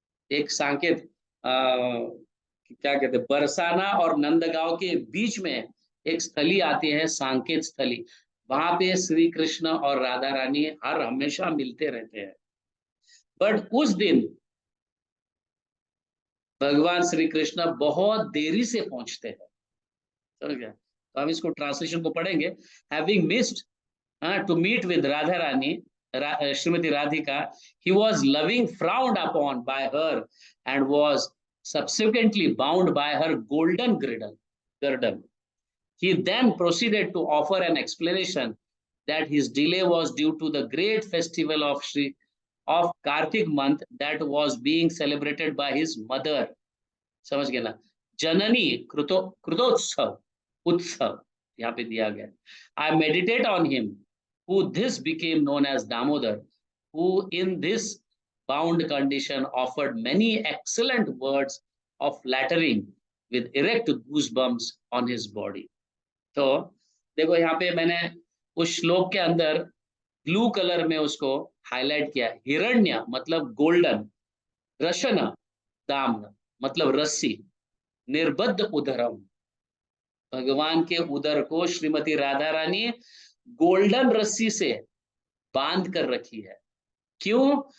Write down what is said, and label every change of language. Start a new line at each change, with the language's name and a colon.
Hindi: एक सांकेत, क्या कहते हैं, बरसाना और नंदगांव के बीच में एक स्थली आती है, सांकेत स्थली, वहां पे श्री कृष्ण और राधा रानी हर हमेशा मिलते रहते हैं। बट उस दिन भगवान श्री कृष्ण बहुत देरी से पहुंचते हैं, समझ गया। तो हम इसको ट्रांसलेशन को पढ़ेंगे।
English: Having missed to meet with Radharani, Srimati Radhika, he was loving frowned upon by her and was subsequently bound by her golden girdle. He then proceeded to offer an explanation that his delay was due to the great festival of Kartik month that was being celebrated by his mother.
Hindi: समझ गए ना, जननी कृतोत्सव उत्सव यहाँ पे दिया गया।
English: I meditate on him, who this became known as Damodar, who in this bound condition offered many excellent words of flattering with erect goosebumps on his body.
Hindi: तो देखो यहाँ पे मैंने उस श्लोक के अंदर ब्लू कलर में उसको हाईलाइट किया। हिरण्य मतलब गोल्डन, रशन दाम मतलब रस्सी, निर्बद्ध उदरम, भगवान के उदर को श्रीमती राधा रानी गोल्डन रस्सी से बांध कर रखी है। क्यों?